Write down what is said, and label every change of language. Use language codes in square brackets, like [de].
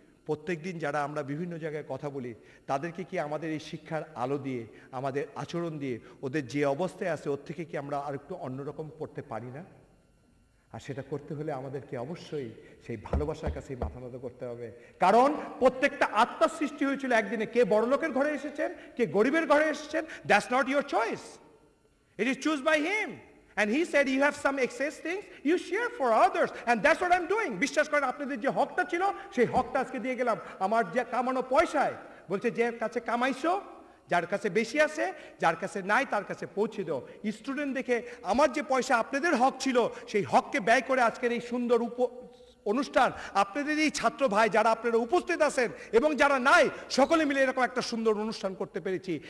[bn] প্রত্যেকদিন যারা আমরা বিভিন্ন জায়গায় কথা বলি, তাদেরকে কি আমাদের এই শিক্ষার আলো দিয়ে, আমাদের আচরণ দিয়ে, ওদের যে অবস্থায় আছে ওর থেকে কি আমরা আর একটু অন্যরকম করতে পারি না? আর সেটা করতে হলে আমাদেরকে অবশ্যই সেই ভালোবাসার কাছে মাথা নত করতে হবে। কারণ প্রত্যেকটা আত্মার সৃষ্টি হয়েছিল একদিনে। কে বড়লোকের ঘরে এসেছেন, কে গরিবের ঘরে এসেছেন, [en] That's not your choice, it is choose by him. And he said, you have some excess things, you share for others. And that's what I'm doing. [bn] বিশ্বাস করেন, আপনাদের যে হকটা ছিল, সেই হকটা আজকে দিয়ে গেলাম। আমার যে কামানো পয়সায়, বলছে যে কাছে কামাইছো, যার কাছে বেশি আছে, যার কাছে নাই তার কাছে পৌঁছে দাও। স্টুডেন্ট দেখে আমার যে পয়সা আপনাদের হক ছিল, সেই হককে ব্যয় করে আজকের এই সুন্দর অনুষ্ঠান, আপনাদের এই ছাত্র ভাই যারা আপনারা উপস্থিত আছেন এবং যারা নাই, সকলে মিলে এরকম একটা সুন্দর অনুষ্ঠান করতে পেরেছি।